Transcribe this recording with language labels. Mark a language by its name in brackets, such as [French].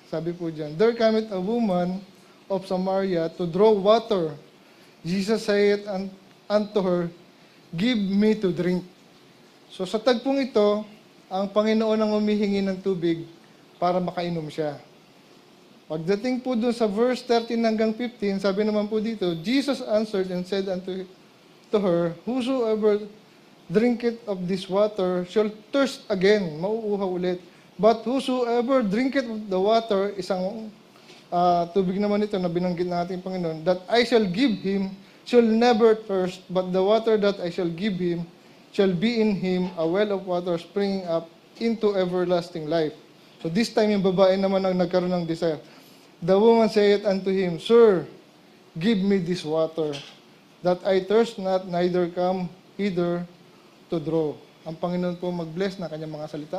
[Filipino] Sabi po dyan, [English] "There cometh a woman of Samaria to draw water. Jesus saith unto her, Give me to drink." [Filipino] So sa tagpong ito, ang Panginoon ang humihingi ng tubig para makainom siya. Pagdating po doon sa verse 13 hanggang 15, sabi naman po dito, [English] "Jesus answered and said unto to her, Whosoever drinketh of this water shall thirst again." [Filipino] Mauuhaw ulit. [English] "But whosoever drinketh of the water," [Filipino] isang tubig naman ito na binanggit ng ating Panginoon, [English] "that I shall give him shall never thirst, but the water that I shall give him shall be in him a well of water springing up into everlasting life." [Filipino] So this time yung babae naman ang nagkaroon ng desire. [English] "The woman saith unto him, Sir, give me this water, that I thirst not, neither come hither to draw." [Filipino] Ang Panginoon po mag-bless na kanyang mga salita.